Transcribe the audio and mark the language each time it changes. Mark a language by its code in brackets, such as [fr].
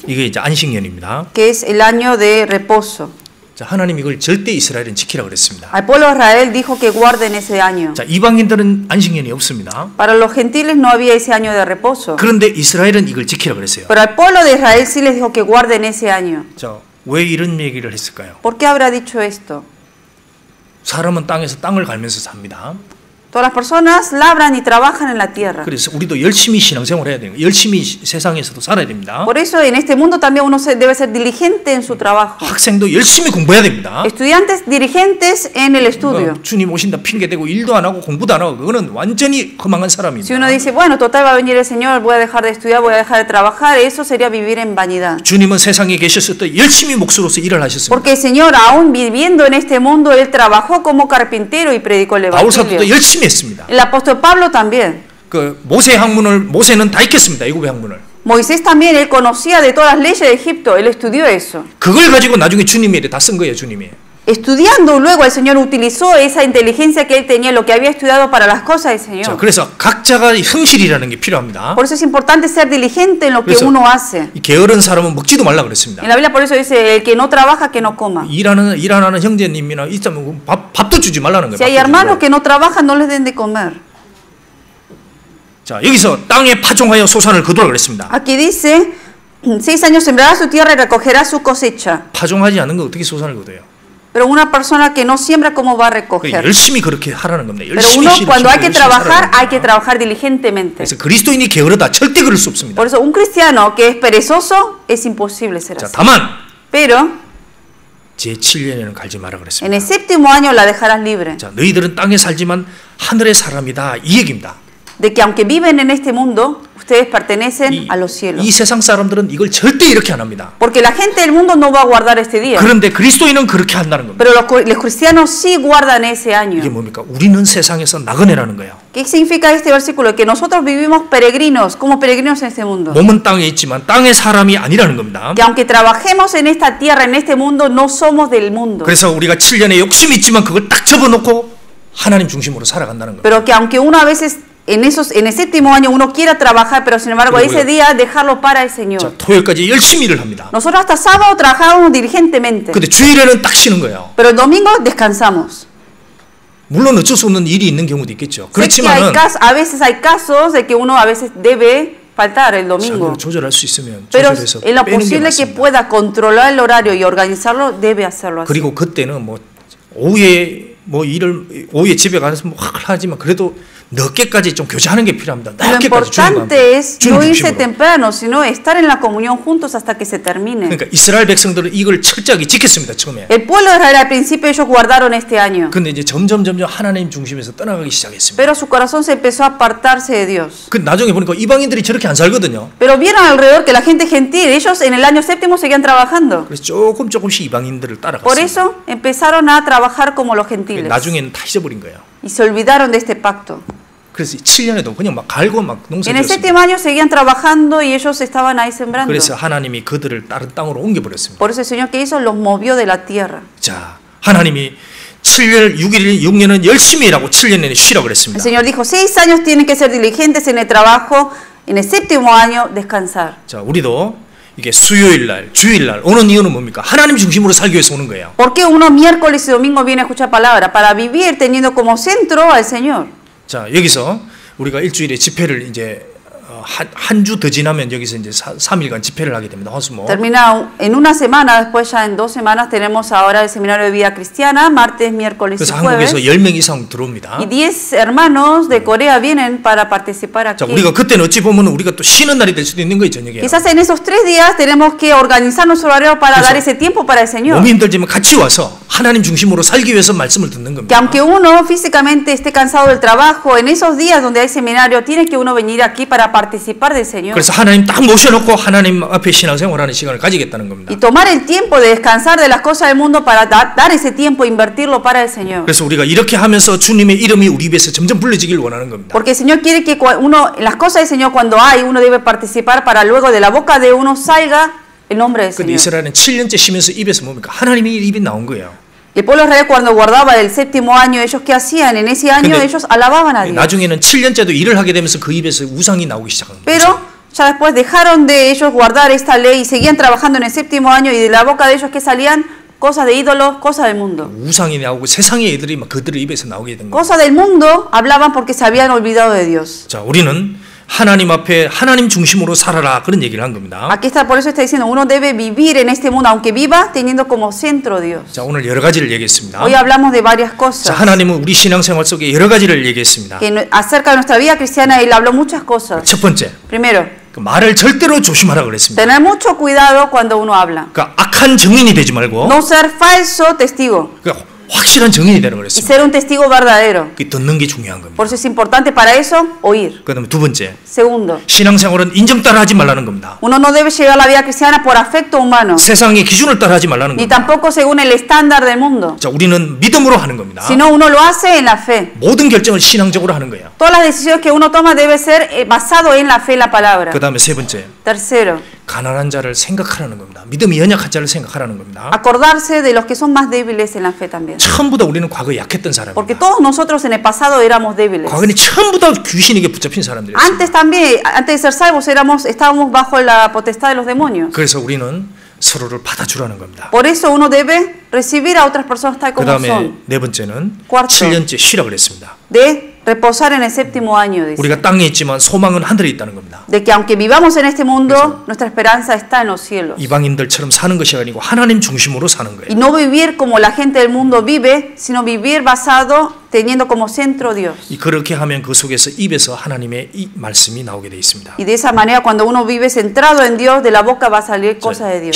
[ko] 이게 이제 안식년입니다. [es] Que es el año de reposo. [ko] 자, 하나님 이걸 절대 이스라엘은 지키라 그랬습니다. [es] Al pueblo de Israel dijo que guarden ese año. [ko] 자, 이방인들은 안식년이 없습니다. [es] Para los gentiles no había ese año de reposo. [ko] 그런데 이스라엘은 이걸 지키라 그랬어요. [es] Pero al pueblo de Israel sí les dijo que guarden ese año. [ko] 자, 왜 이런 얘기를 했을까요? [es] ¿Por qué habrá dicho esto? [ko] 사람은 땅에서 땅을 갈면서 삽니다. [es] Todas las personas labran y trabajan en la tierra. [ko] 그래서 우리도 열심히 신앙생활을 해야 돼요. 열심히 세상에서도 살아야 됩니다. [es] Por eso en este mundo también uno debe ser diligente en su trabajo. [ko] 학생도 열심히 공부해야 됩니다. [es] Estudiantes diligentes en el estudio. [ko] 주님 오신다 핑계 대고 일도 안 하고 공부도 안 하고 그거는 완전히 허망한 사람입니다. [es] Si uno dice, bueno, total va a venir el Señor, voy a dejar de estudiar, voy a dejar de trabajar, eso sería vivir en vanidad. [ko] 주님은 세상에 계셨을 때 열심히 목수로서 일을 하셨습니다. [es] Porque el Señor, aún viviendo en este mundo, él trabajó como carpintero y predicó el [ko] 바울 사도도 [es] evangelio. [ko] 열심히 했습니다. [es] El apóstol Pablo también. [ko] 그 모세는 다 읽겠습니다. 애굽의 학문을. [es] Moisés también, él conocía de todas las leyes de Egipto, él estudió eso. [ko] 그걸 가지고 나중에 주님이 다 쓴 거예요, 주님이. [es] Estudiando luego el Señor utilizó esa inteligencia que él tenía, lo que había estudiado para las cosas del Señor. [ko] 자, 그래서 각자가 흥실이라는 게 필요합니다. [es] Por eso es importante ser diligente en lo que uno hace. [ko] 이 게으른 사람은 먹지도 말라 그랬습니다. [es] En la Biblia por eso dice, el que no trabaja, que no coma. [ko] 일하는 형제님이나 있으면 밥도 주지 말라는 거예요. [es] Si hay hermanos que no trabajan, no les den de comer. [ko] 자, 여기서 땅에 파종하여 소산을 거두라 그랬습니다. [es] Aquí dice, 6 años sembrará su tierra y recogerá su cosecha. [ko] 파종하지 않은 거 어떻게 소산을 거둬요? [es] Pero una persona que no siembra, ¿cómo va a recoger? [ko] 열심히 그렇게 하라는 겁니다. [es] Pero uno cuando hay que trabajar diligentemente. [ko] 그래서 그리스도인이 게으르다 절대 그럴 수 없습니다. [es] Por eso un cristiano que es perezoso es imposible ser así. [ko] 다만 [es] Pero [ko] 제7년에는 갈지 마라 그랬습니다. [es] en el séptimo año la dejarás libre. [ko] 자, 너희들은 땅에 살지만 하늘의 사람이다 이 얘기입니다. [es] De que aunque viven en este mundo, ustedes pertenecen a los cielos. [ko] 이 세상 사람들은 이걸 절대 이렇게 안 합니다. [es] Porque la gente del mundo no va a guardar este día. [ko] 그런데 그리스도인은 그렇게 한다는 겁니다. [es] Pero los cristianos sí guardan ese año. [ko] 이게 뭡니까? 우리는 세상에서 나그네라는 거예요. [es] ¿Qué significa este versículo? Que nosotros vivimos peregrinos, como peregrinos en este mundo. [ko] 몸은 땅에 있지만 땅의 사람이 아니라는 겁니다. [es] Que aunque trabajemos en esta tierra, en este mundo, no somos del mundo. [ko] 그래서 우리가 7년에 욕심이 있지만 그걸 딱 접어놓고 하나님 중심으로 살아간다는 겁니다. [es] Pero que aunque uno a veces en el séptimo año uno quiera trabajar, pero sin embargo ese día dejarlo para el Señor. [ko] 자, 토요일까지 열심히 일을 합니다. [es] Nosotros hasta sábado trabajamos diligentemente. [ko] 근데 주일에는 딱 쉬는 거예요. [es] Pero el domingo descansamos. [ko] 물론 어쩔 수 없는 일이 있는 경우도 있겠죠. 그렇지만은 [es] a veces hay casos de que uno a veces debe faltar el domingo. [ko] 조절할 수 있으면 [es] Pero [ko] 조절해서 [es] en lo [ko] 빼는 게 [es] posible que [ko] 맞습니다. [es] pueda controlar el horario y organizarlo, debe hacerlo así. [ko] 그리고 그때는 뭐 오후에 오후에 집에 가서 뭐 하지만 그래도 늦게까지 좀 교제하는 게 필요합니다. [es] Lo importante es no irse temprano, sino estar en la comunión juntos hasta que se termine. [ko] 그러니까 이스라엘 백성들은 이걸 철저하게 지켰습니다. 처음에. [es] El pueblo de Israel al principio ellos guardaron este año. [ko] 근데 이제 점점 하나님 중심에서 떠나가기 시작했습니다. [es] Pero su corazón se empezó a apartarse de Dios. [ko] 그 나중에 보니까 이방인들이 저렇게 안 살거든요. [es] Pero vieron alrededor que la gente gentil, ellos en el año séptimo seguían trabajando. [ko] 그래서 조금씩 이방인들을 따라갔어요. [es] Por eso empezaron a trabajar como los gentiles. [ko] 나중에는 다 잊어버린 거예요. [es] Y se olvidaron de este pacto. [ko] 그래서 7년에도 그냥 막 갈고 막 농사를 [es] En el séptimo año seguían trabajando y ellos estaban ahí sembrando. [ko] 그래서 하나님이 그들을 다른 땅으로 옮겨버렸습니다. [es] Por eso el Señor que hizo los movió de la tierra. [ko] 자, 하나님이 7년 6년은 열심히 일하고 7년에는 쉬라고 그랬습니다. [es] El Señor dijo, 6 años tienen que ser diligentes en el trabajo, en el séptimo año descansar. [ko] 자, 우리도 이게 수요일날, 주일날 오는 이유는 뭡니까? 하나님 중심으로 살기 위해서 오는 거예요. [es] ¿Por qué uno miércoles y domingo viene a escuchar palabra? Para vivir teniendo como centro al Señor. [ko] 자, 여기서 우리가 일주일에 집회를 이제 한 주 더 지나면 여기서 이제 3일간 집회를 하게 됩니다. 화수목. [es] Termina en una semana, después ya en 2 semanas tenemos ahora el seminario de vida cristiana, martes, miércoles y jueves. [ko] 그래서 한국에서 10명 이상 들어옵니다. [es] Y 10 hermanos de Corea vienen para participar aquí. [ko] 자, 우리가 그때는 어찌 보면 우리가 또 쉬는 날이 될 수도 있는 거예요, 저녁에. [es] Quizás en esos 3 días tenemos que organizar nuestro horario para dar ese tiempo para el Señor. [ko] 몸이 힘들지만 같이 와서 하나님 중심으로 살기 위해서 말씀을 듣는 겁니다. [es] Que aunque uno físicamente esté cansado del trabajo, en esos días donde hay seminario, tiene que uno venir aquí para participar del Señor. [ko] 그래서 하나님 딱 모셔놓고 하나님 앞에 신앙생활하는 시간을 가지겠다는 겁니다. [es] Y tomar el tiempo de descansar de las cosas del mundo para dar ese tiempo, invertirlo para el Señor. [ko] 그래서 우리가 이렇게 하면서 주님의 이름이 우리 입에서 점점 불려지길 원하는 겁니다. [es] Porque el Señor quiere que uno, las cosas del Señor cuando hay, uno debe participar para luego de la boca de uno salga el nombre del [ko] 근데 [es] Señor. [ko] 이스라엘은 7년째 쉬면서 입에서 뭡니까? 하나님의 입이 나온 거예요. [es] El pueblo de Israel cuando guardaba el 7º año, ellos qué hacían? En ese año ellos alababan a Dios. [ko] 나중에는 7년째도 일을 하게 되면서 그 입에서 우상이 나오기 시작한 거예요. [es] Pero ya después dejaron de ellos guardar esta ley y seguían trabajando en el 7º año y de la boca de ellos que salían cosas de ídolos, cosas del mundo. [ko] 우상이 나오고 세상의 애들이 막 그들의 입에서 나오게 된 거예요. [es] Cosas del mundo hablaban porque se habían olvidado de Dios. [ko] 자, 우리는 하나님 앞에 하나님 중심으로 살아라 그런 얘기를 한 겁니다. [es] Aquí está, por eso está diciendo, uno debe vivir en este mundo, aunque viva teniendo como centro Dios. [ko] 자, 오늘 여러 가지를 얘기했습니다. [es] Hoy hablamos de varias cosas. [ko] 자, 하나님은 우리 신앙생활 속에 여러 가지를 얘기했습니다. [es] Que acerca de nuestra vida cristiana él habló muchas cosas. [ko] 첫 번째, [es] Primero, [ko] 그 말을 절대로 조심하라 그랬습니다. [es] tener mucho cuidado cuando uno habla. [ko] 그러니까 악한 증인이 되지 말고 [es] No ser falso testigo [ko] 그러니까 확실한 증인이 되라 [es] y [ko] 그랬습니다. [es] ser un testigo verdadero. [ko] 그 듣는 게 중요한 겁니다. [es] Por eso es importante para eso oír. [ko] 그다음에 두 번째, [es] Segundo, [ko] 신앙생활은 인정 따라하지 말라는 겁니다. [es] uno no debe llevar la vida cristiana por afecto humano, [ko] 세상의 기준을 따라하지 말라는 [es] ni [ko] 겁니다. [es] tampoco según el estándar del mundo, [ko] 자, 우리는 믿음으로 하는 겁니다. [es] sino uno lo hace en la fe. [ko] 모든 결정을 신앙적으로 하는 거예요. [es] Todas las decisiones que uno toma debe ser basado en la fe, en la palabra. [ko] 그다음에 세 번째, [es] Tercero, [ko] 가난한 자를 생각하라는 겁니다. 믿음이 연약한 자를 생각하라는 겁니다. [es] acordarse de los que son más débiles en la fe también. [ko] 전부 다 우리는 과거에 약했던 [es] Porque todos nosotros en el pasado éramos débiles. [ko] 과거에는 전부 다 귀신에게 붙잡힌 사람들이었습니다. [es] Antes también, antes de ser salvos, estábamos bajo la potestad de los demonios. [ko] 그래서 우리는 서로를 받아주라는 겁니다. [es] Por eso uno debe recibir a otras personas tal como [ko] 그다음에 [es] son. [ko] 네 번째는 [es] Cuarto. [ko] 7년째 쉬라 그랬습니다. [es] De reposar en el 7º año, dice. [ko] 우리가 땅에 있지만 소망은 하늘에 있다는 겁니다. [es] De que aunque vivamos en este mundo, nuestra esperanza está en los cielos. [ko] 이방인들처럼 사는 것이 아니고 하나님 중심으로 사는 [es] Y [ko] 거예요. [es] no vivir como la gente del mundo vive, sino vivir basado, teniendo como centro Dios. [ko] 그렇게 하면 그 속에서 입에서 하나님의 이 말씀이 나오게 돼 있습니다. [es] Y de esa manera, cuando uno vive centrado en Dios, de la boca va a salir cosas de Dios.